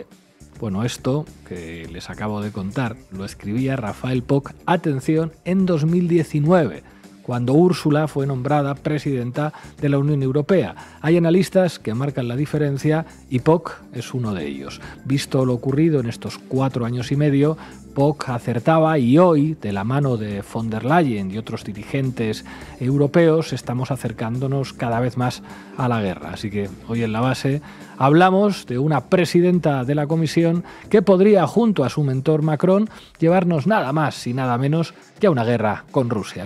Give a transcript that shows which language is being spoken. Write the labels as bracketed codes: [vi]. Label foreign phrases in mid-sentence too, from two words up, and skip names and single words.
[es] Bueno, esto que les acabo de contar lo escribía Rafael Poch, atención, en 2019, cuando Úrsula fue nombrada presidenta de la Unión Europea. Hay analistas que marcan la diferencia y Poch es uno de ellos. Visto lo ocurrido en estos 4 años y medio, Poch acertaba y hoy, de la mano de von der Leyen y otros dirigentes europeos, estamos acercándonos cada vez más a la guerra. Así que hoy en La Base hablamos de una presidenta de la Comisión que podría, junto a su mentor Macron, llevarnos nada más y nada menos que a una guerra con Rusia.